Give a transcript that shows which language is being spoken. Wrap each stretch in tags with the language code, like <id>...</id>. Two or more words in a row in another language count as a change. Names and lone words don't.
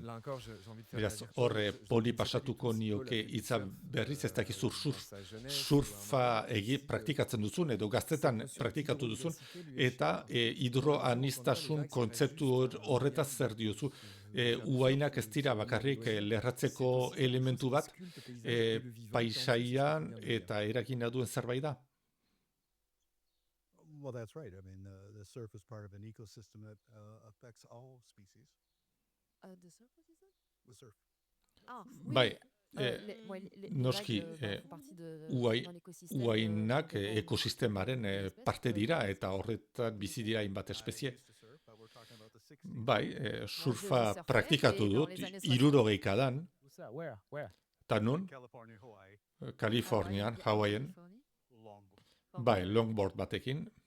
<eu>Beraz, horre poli pasatuko nioke hitza berriz, ez dakizu surfa praktikatzen duzun, edo gaztetan praktikatu duzun, eta hidroanistasun kontzeptu horretaz zer diozu. Uainak ez dira bakarrik lerratzeko elementu bat, paisaian eta eragina duen zerbait da.</eu> <en>Well, that's right. I mean, the surf is part of an ecosystem that affects all species. The surf, what is that? The surf. Ah,</en> <eu>bai, noski, uainak ekosistemaren parte dira, eta horretan bizi dira hainbat espezie. Bai, surfa praktikatu dut, 60etan, eta nun, Kalifornian, Hawaiian, bai, longboard batekin.</eu>